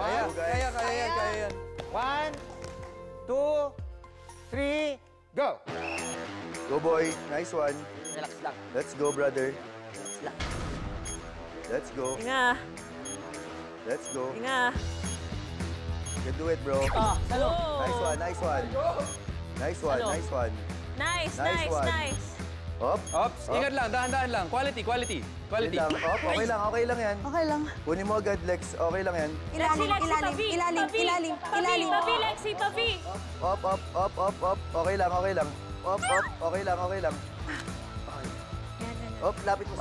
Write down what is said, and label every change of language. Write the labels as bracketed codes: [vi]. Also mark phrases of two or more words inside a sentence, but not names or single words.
[tl] Kaya yan. [en] 1, 2, 3, go! Go, boy. Nice one. [tl] Relax lang. [en] Let's go, brother. [tl] Relax lang. [en] Let's go. [tl] Inga. [en] Let's go. [tl] Inga. [en] You can do it, bro. [tl] Salo. [en] Nice one, nice one. Nice one, [tl] Salo. [en] nice one. Nice, Nice nice, one. nice. Up. Ops, [tl] ingat lang, dahan-dahan lang. [en] Quality. [tl] Wait lang. Up, okay lang yan. Okay lang. Kunin mo agad, Lex. Okay lang yan. Lexi, Pavi. Pavi, Lexi, Pavi. Up. Okay lang. Up, okay lang. Up, lapit mo sa